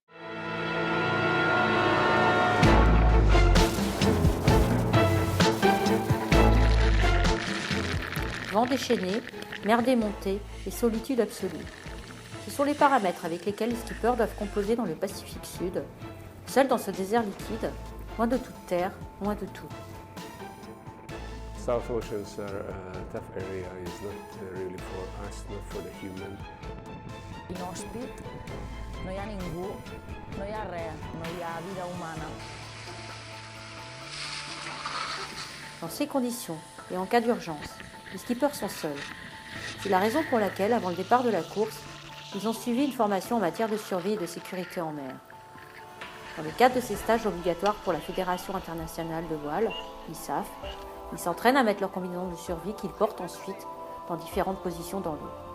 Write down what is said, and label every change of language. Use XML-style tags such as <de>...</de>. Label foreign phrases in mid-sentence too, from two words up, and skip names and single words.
<fr>Vent déchaîné, mer démontée et solitude absolue. Ce sont les paramètres avec lesquels les skippers doivent composer dans le Pacifique Sud, seuls dans ce désert liquide, loin de toute terre, loin de tout.</fr> <en>South Ocean's a tough area. It's not really for us, not for the human.</en> <ca>Inhòspit, no hi ha ningú, no hi ha res, no hi ha vida humana.</ca> <fr>Dans ces conditions, et en cas d'urgence, les skippers sont seuls. C'est la raison pour laquelle, avant le départ de la course, ils ont suivi une formation en matière de survie et de sécurité en mer. Dans le cadre de ces stages obligatoires pour la Fédération internationale de voile, l'ISAF, ils s'entraînent à mettre leur combinaison de survie qu'ils portent ensuite dans différentes positions dans l'eau.</fr>